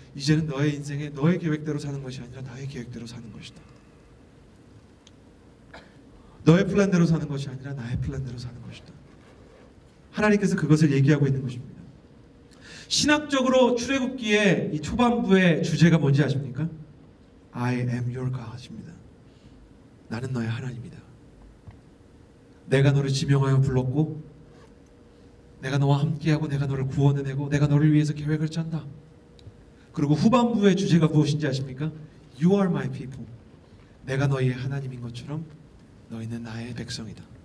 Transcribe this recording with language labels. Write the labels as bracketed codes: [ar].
[ko] 이제는 너의 인생에 너의 계획대로 사는 것이 아니라 나의 계획대로 사는 것이다. 너의 플랜대로 사는 것이 아니라 나의 플랜대로 사는 것이다. 하나님께서 그것을 얘기하고 있는 것입니다. 신학적으로 출애굽기의 이 초반부의 주제가 뭔지 아십니까? [en] I am your God입니다. [ko] 나는 너의 하나님이다. 내가 너를 지명하여 불렀고 내가 너와 함께하고 내가 너를 구원해내고 내가 너를 위해서 계획을 짠다. 그리고 후반부의 주제가 무엇인지 아십니까? [en] You are my people. [ko] 내가 너희의 하나님인 것처럼 너희는 나의 백성이다.